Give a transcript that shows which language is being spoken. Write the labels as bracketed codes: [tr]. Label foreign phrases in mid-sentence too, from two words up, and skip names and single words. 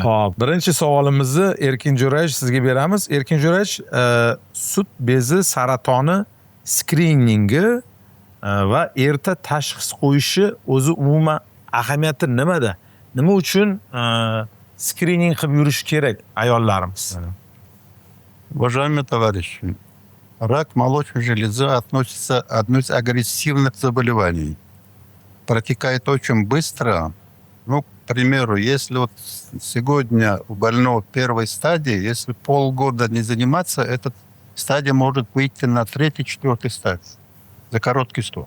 [uz] Xo'p, birinchi savolimizni Erkin Jo'rayevich sizga beramiz. Erkin Jo'rayevich, sut bezi saratoni skriningi va erta tashxis qo'yishi o'zi umuman ahamiyati nimada? Nima uchun скрининг qilib yurish kerak ayollarimiz? [ru] Уважаемые товарищи, рак молочной железы относится к одной из агрессивных заболеваний. Протекает очень быстро. Ну, к примеру, если вот сегодня у больного первой стадии, если полгода не заниматься, эта стадия может выйти на 3-4 стадии за короткий срок.